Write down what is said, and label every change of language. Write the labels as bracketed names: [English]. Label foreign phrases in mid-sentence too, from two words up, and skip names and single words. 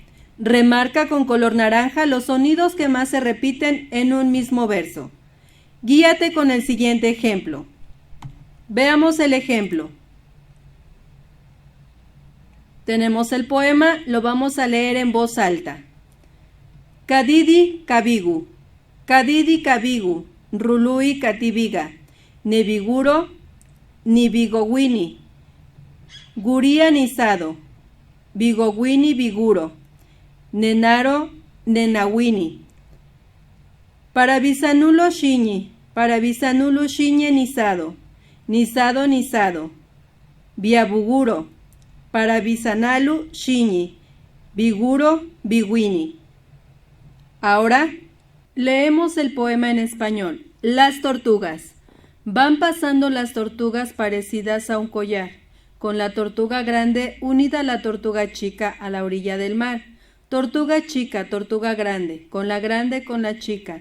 [Spanish] Remarca con color naranja los sonidos que más se repiten en un mismo verso. Guíate con el siguiente ejemplo. Veamos el ejemplo. Tenemos el poema, lo vamos a leer en voz alta. [Zapotec] Kadidi kabigu, kadidi kabigu, rului katibiga, nebiguro, nibigowini, guria nisado, bigowini biguro, nenaro nenawini. Para bisanulo shiñi nisado, nisado nisado, biabuguro, para bisanalu shiñi, biguro biguini. [Spanish] Ahora leemos el poema en español. Las tortugas. Van pasando las tortugas parecidas a un collar, con la tortuga grande unida a la tortuga chica a la orilla del mar. Tortuga chica, tortuga grande, con la chica.